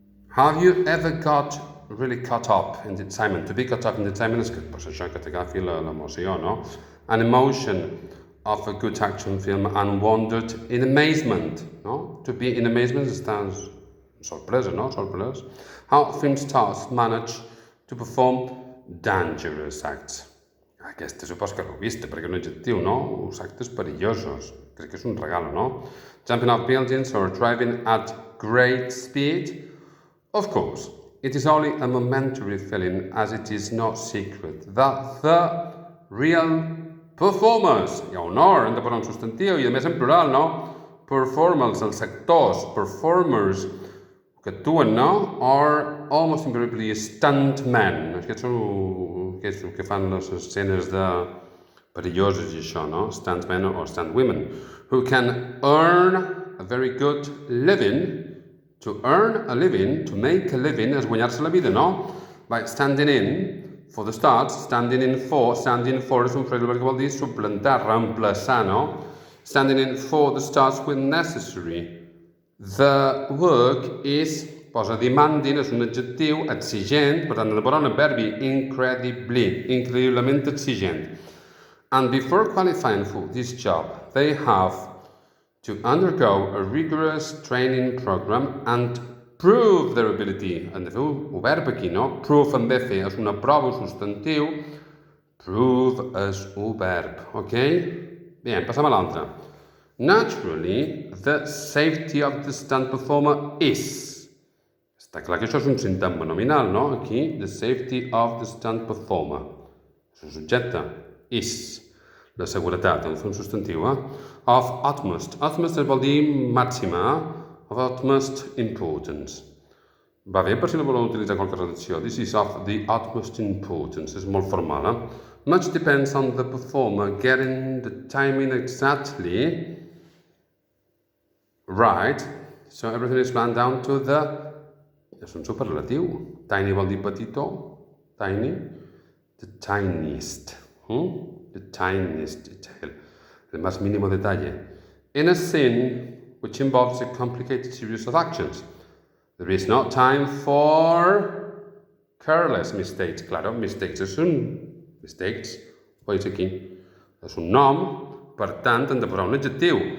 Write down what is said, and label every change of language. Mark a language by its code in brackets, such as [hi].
[en] Have you ever got really caught up in the excitement? To be caught up in the excitement [ca] és que, pues, això que t'agafi l'emoció, no? [en] An emotion of a good action film and wondered in amazement, no? To be in amazement [ca] estàs sorpresa, no? Sorprès. [en] How film stars manage to perform dangerous acts. [ca] Aquesta supos que l'heu vista, perquè és un adjectiu, no? Uns actes perillosos. Crec que és un regal, no? [en] Jumping off buildings or driving at great speed. Of course, it is only a momentary feeling, as it is no secret that the real performers, [ca] hi ha un or, hem de posar un substantiu, i a més en plural, [en] no? [ca] Performers, els actors, performers, que actuen, no? [en] Are almost invariably stuntmen. [ca] Aquests són aquests que fan les escenes de perilloses i això, no? [en] Stuntmen o stuntwomen, who can earn a very good living. To earn a living, to make a living, [ca] és guanyar-se la vida, no? By standing in, for the start, standing for és un frase que vol dir suplantar, reemplaçar, no? [en] Standing in for the starts when necessary. [ca] The work is, posa demanding, és un adjectiu exigent, per tant, de posar un verbi incrediblement exigent. [en] And before qualifying for this job, they have to undergo a rigorous training program and prove their ability. [ca] Hem de fer un verb aquí, no? Prove en ve fer, és una prova, un substantiu. Prove és un verb, ok? Bé, passem a l'altre. [en] Naturally, the safety of the stunt performer is. [ca] Està clar que això és un sintagma nominal, no? Aquí, the safety of the stunt performer. És un subjecte. Is. La seguretat, hem de fer un substantiu, Of utmost. Utmost vol dir màxima, [en] Of utmost importance. [ca] Va bé per si no voleu utilitzar qualque redacció. [en] This is of the utmost importance. [ca] És molt formal, [en] Much depends on the performer getting the timing exactly right. So everything is planned down to the... [ca] És un superlatiu. Tiny vol dir petitó. Tiny. [en] The tiniest. The tiniest detail. [es] El más mínimo detalle. [en] In a scene which involves a complicated series of actions, there is no time for careless mistakes. [ca] Claro, mistakes és un... Mistakes, veus aquí, és un nom, per tant, hem de posar un adjectiu.